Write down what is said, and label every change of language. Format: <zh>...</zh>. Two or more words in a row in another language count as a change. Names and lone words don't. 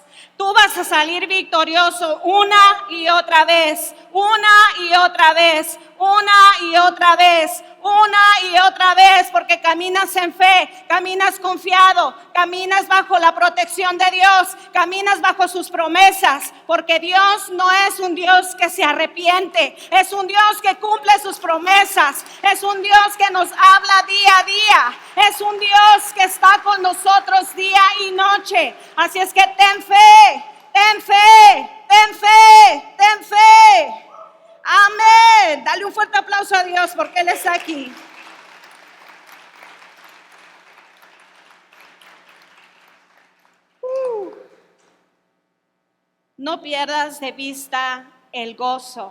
<es>Tú vas a salir victorioso una y otra vez, una y otra vez, una y otra vez, una y otra vez, porque caminas en fe, caminas confiado, caminas bajo la protección de Dios, caminas bajo sus promesas, porque Dios no es un Dios que se arrepiente, es un Dios que cumple sus promesas, es un Dios que nos habla día a día, es un Dios que está con nosotros día y noche. Así es que ten fe, ten fe, ten fe, ten fe. Amén. Dale un fuerte aplauso a Dios porque Él está aquí. No pierdas de vista el gozo.</es>